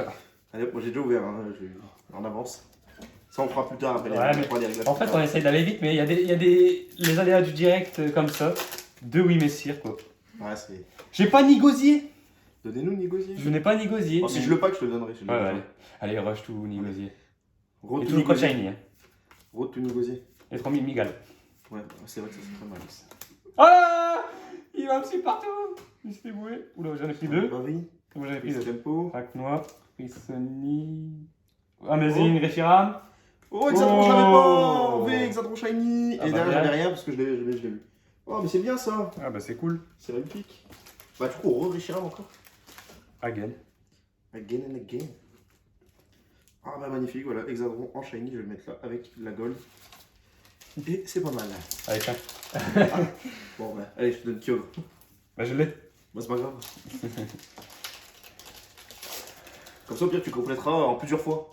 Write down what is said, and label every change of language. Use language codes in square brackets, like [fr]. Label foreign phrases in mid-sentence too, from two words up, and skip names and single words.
[fr] Allez, moi j'ai déjà ouvert, hein, en avance. Ça on fera plus tard après les réglages. En fait on essaye d'aller vite mais il y a les aléas du direct comme ça. De Oui Messire quoi. Ouais c'est... J'ai pas Nigosier. Donnez-nous Nigosier. Je n'ai pas Nigosier. Si je le pack je te le donnerai. Ouais. Allez rush tout Nigosier. Road et tout le shiny. Hein. [en] Road to Nigosier. [fr] Et 3000 Migal. Ouais c'est vrai que ça c'est très mal. Ah, il va me suivre partout. Il s'est boué. Oula j'en ai pris deux. Barry. Moi j'en ai pris deux. Tempo. Raknoa. Frissoni. Amazing Reshiram. Oh, Exatron, je l'avais pas! V, Exatron Shiny! Ah, et derrière, j'avais rien parce que je l'ai vu. Oh, mais c'est bien ça! Ah, bah c'est cool. C'est magnifique. Bah, du coup, on re-Reshiram encore. Again. [en] Again and again. [fr] Ah, bah, magnifique, voilà. Hexadron en shiny, je vais le mettre là avec la gold. Et c'est pas mal. Allez, tiens. Bon, bah, allez, je te donne Kyogre. Bah, je l'ai. Bah, c'est pas grave. Comme ça, au pire, tu compléteras en plusieurs fois.